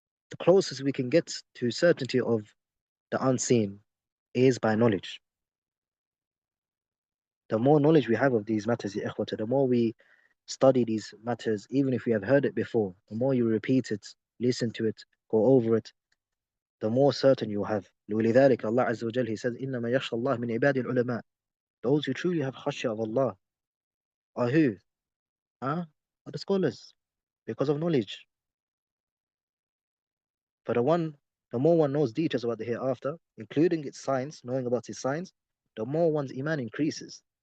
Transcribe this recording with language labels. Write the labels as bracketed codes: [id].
[en] The closest we can get to certainty of the unseen is by knowledge. The more knowledge we have of these matters, ya ikhwata, the more we study these matters, even if we have heard it before, the more you repeat it, listen to it, go over it, the more certain you have. [ar] لذلك Allah Azza wa Jalla [en] He says, [ar] إنما يخشى الله من عباد العلماء. [en] Those who truly have khashya of Allah are who? Huh? Are the scholars, because of knowledge. For the more one knows details about the hereafter, including its signs, knowing about its signs, the more one's iman increases.